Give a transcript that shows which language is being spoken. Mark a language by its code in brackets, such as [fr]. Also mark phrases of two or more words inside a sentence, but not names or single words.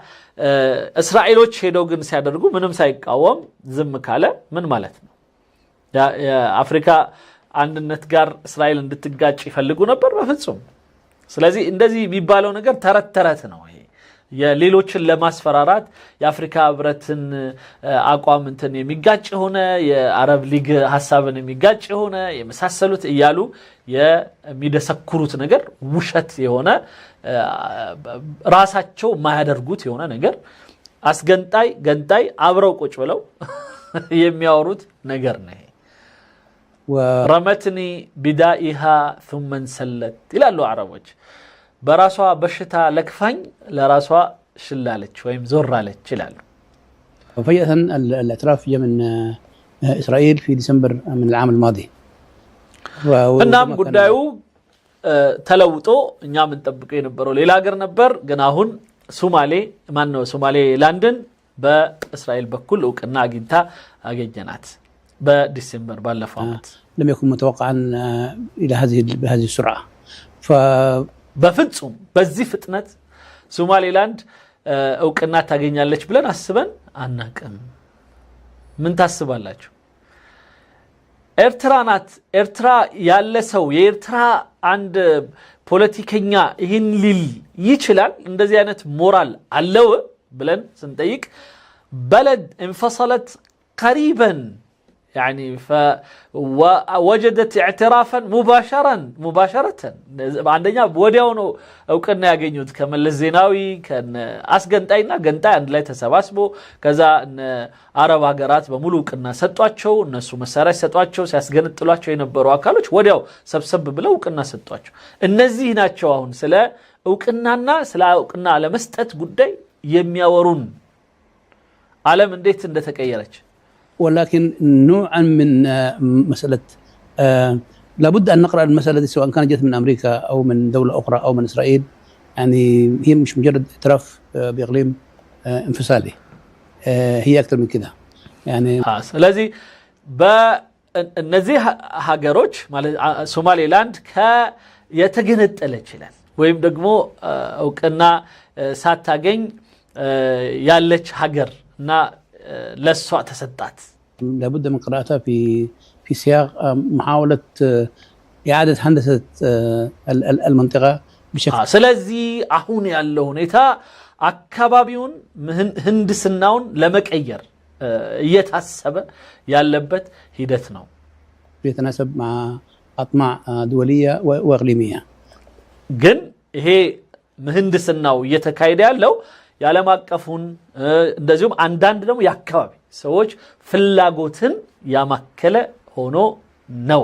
[am] እስራኤሎች ሄደው ግን ሲያደርጉ ምንም ሳይቃወም ዝም ካለ ምን ማለት ነው የአፍሪካ አንድነት ጋር እስራኤል እንድትጋጭ ይፈልጉ ነበር በፍጹም ስለዚህ እንደዚህ የሚባለው ነገር ተረት ነው ይሄ የሌሎችን ለማስፈራራት የአፍሪካ ህብረትን አቋም እንትን የሚጋጭ ሆነ የአረብ ሊግ ሐሳብን የሚጋጭ ሆነ የመሳሰሉት እያሉ የሚደሰኩሩት ነገር ውሸት የሆነ ራሳቸው ማያደርጉት የሆነ ነገር አስገንጣይ ገንጣይ አብረው ቁጭ ብለው የሚያወሩት ነገር ነው [ar] رمتني بدائها ثم انسلت [am] ይላሉ አረቦች በራሷ በሽታ ለክፋኝ ለራሷ ሽላለች ወይም ዞራለች ይላሉ [ar] وفجأة الاعتراف جاء من إسرائيل في ديسمبر من العام الماضي [am] እናም ጉዳዩ ተለውጦ እኛ ምን ጠብቀው የነበረው ሌላ ሀገር ነበር ግን አሁን ሶማሌላንድን በእስራኤል በኩል እውቅና አግኝታ አገኘናት بديسمبر ባለፈው አመት [ar] لم يكن متوقعا الى بهذه السرعه [am] በፍጹም በዚህ ፍጥነት ሶማሌላንድ እውቅና ታገኛለች ብለን አስበን አናቀም ምን ታስባላችሁ ኤርትራ ያለ ሰው የኤርትራ አንድ ፖለቲከኛ ይህን ሊል ይችላል እንደዚህ አይነት ሞራል አለው ብለን ስንጠይቅ [ar] بلد انفصلت قريبا يعني فوجدت اعترافا مباشرة عندنا [am] ወዲያው ነው እውቅና ያገኙት ከመለስ ዜናዊ አስገንጣይና ገንጣይ አንድ ላይ ተሰባስቦ ከዛ አረብ ሀገራት በሙሉ እውቅና ሰጧቸው እነሱ መሳሪያ ሰጧቸው ሲያስገነጥሏቸው የነበሩ አካሎች ወዲያው ሰብሰብ ብለው እውቅና ሰጧቸው እነዚህ ናቸው አሁን ስለ እውቅናና ስለ እውቅና ለመስጠት ጉዳይ የሚያወሩን ዓለም እንዴት እንደተቀየረች [ar] ولكن نوعا من مسألة لابد أن نقرأ المسألة دي سواء كانت جت من أمريكا أو من دولة أخرى أو من إسرائيل يعني هي مش مجرد اعتراف بإقليم انفصالي هي أكثر من كده يعني [am] ስለዚህ በእነዚህ ሀገሮች ማለት ሶማሌላንድ የተገነጠለ ይችላል ወይም ደግሞ እውቅና ሳታገኝ ያለች ሀገር እና ለሷ ተሰጣት [ar] لابد من قراءتها في سياق محاولة إعادة هندسة المنطقة [am] ስለዚህ አሁን ያለው ሁኔታ አካባቢውን ህንድስናውን ለመቀየር እየታሰበ ያለበት ሂደት ነው [ar] يتناسب مع أطماع دولية وإقليمية [am] ግን ይሄ ምህንድስናው እየተካሄደ ያለው የዓለም አቀፉን እንደዚሁም አንዳንድ ደግሞ የአካባቢ ሰዎች ፍላጎትን ያማከለ ሆኖ ነው